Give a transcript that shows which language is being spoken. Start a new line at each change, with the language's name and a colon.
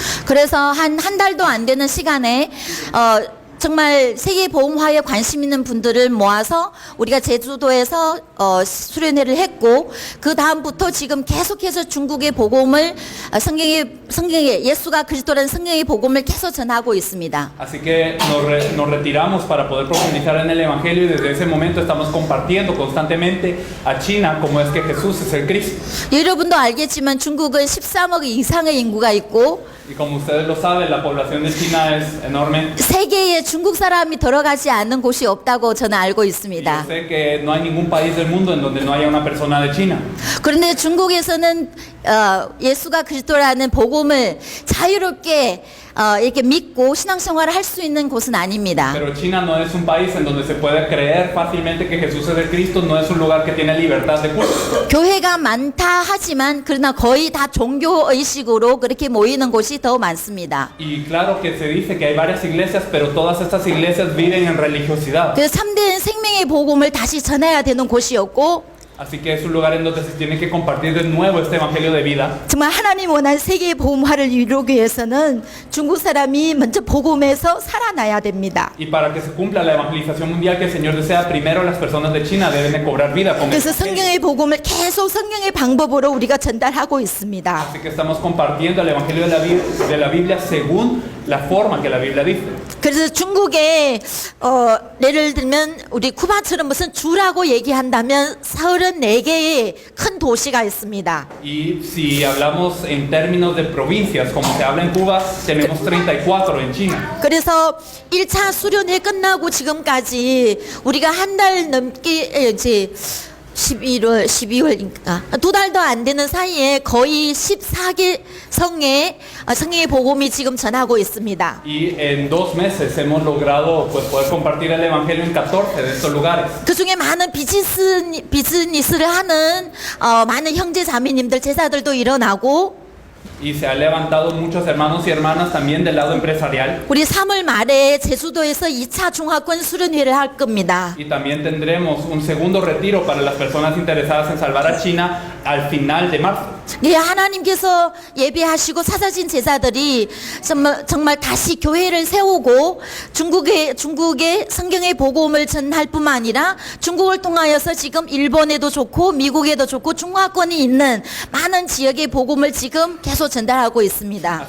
Korean: 그래서 한 달도 안 되는 시간에 정말 세계 보험화에 관심 있는 분들을 모아서 우리가 제주도에서 수련회를 했고 그 다음부터 지금 계속해서 중국의 복음을 성경의 예수가 그리스도라는 성경의 복음을 계속 전하고 있습니다.
Spanish: Así que nos retiramos para poder profundizar en el evangelio y desde ese momento estamos compartiendo constantemente a China cómo es que Jesús es el Cristo.
Korean: 여러분도 알겠지만 중국은 13억 이상의 인구가 있고
Spanish: Y como ustedes lo saben, la población de China es enorme.
Korean: 세계에 중국 사람이 들어가지 않는 곳이 없다고 저는 알고
Spanish: Y yo
Korean: 있습니다.
Spanish: sé que no hay ningún país del mundo en donde no haya una persona de China.
Korean: 그런데 중국에서는 예수가 그리스도라는 복음을 자유롭게 이렇게 믿고 신앙생활을 할 수 있는 곳은 아닙니다.
Spanish: Pero China no es un país en donde se puede creer fácilmente que Jesús es el Cristo, no es un lugar que tiene libertad de culto.
Korean: 교회가 많다 하지만 그러나 거의 다 종교 의식으로 그렇게 모이는 곳이 더 많습니다.
Spanish: Y claro que se dice que hay varias iglesias, pero todas estas iglesias viven en religiosidad.
Korean: 그래서 참된 생명의 복음을 다시 전해야 되는 곳이었고
Spanish: Así que es un lugar en donde se tiene que compartir de nuevo este evangelio de vida.
Korean: 정말 하나님 원한 세계의 복음화를 이루기 위해서는 중국 사람이 먼저 복음에서 살아나야 됩니다.
Spanish: Y para que se cumpla la evangelización mundial que el Señor desea, primero las personas de China deben de cobrar vida con el
Korean: 그래서
Spanish: evangelio.
Korean: 성경의 복음을 계속 성경의 방법으로 우리가 전달하고 있습니다.
Spanish: Así que estamos compartiendo el evangelio de la Biblia según la forma que la Biblia dice.
Korean: 그래서 중국에 예를 들면 우리 쿠바처럼 무슨 주라고 얘기한다면 34개의 큰 도시가 있습니다.
Spanish: Y si hablamos en términos de provincias, como se habla en Cuba, tenemos 34 en China.
Korean: 그래서 1차 수련회 끝나고 지금까지 우리가 한 달 넘게 이제 12월인가 두 달도 안 되는 사이에 거의 14개 성의 성경의 복음이 지금 전하고 있습니다.
Spanish: Y en 2 meses hemos logrado pues, poder compartir el evangelio en 14 de estos lugares.
Korean: 그 중에 많은 비즈니스를 하는 많은 형제 자매님들 제자들도 일어나고
Spanish: Y se han levantado muchos hermanos y hermanas también del lado empresarial.
Korean: 우리 3월 말에 제주도에서 2차 중화권 수련회를 할 겁니다.
Spanish: Y también tendremos un segundo retiro para las personas interesadas en salvar a China al final de marzo.
Korean: 예, 하나님께서 예배하시고 사사진 제자들이 정말 다시 교회를 세우고 중국의 성경의 복음을 전할 뿐만 아니라 중국을 통하여서 지금 일본에도 좋고 미국에도 좋고 중화권이 있는 많은 지역의 복음을 지금 계속 전달하고 있습니다.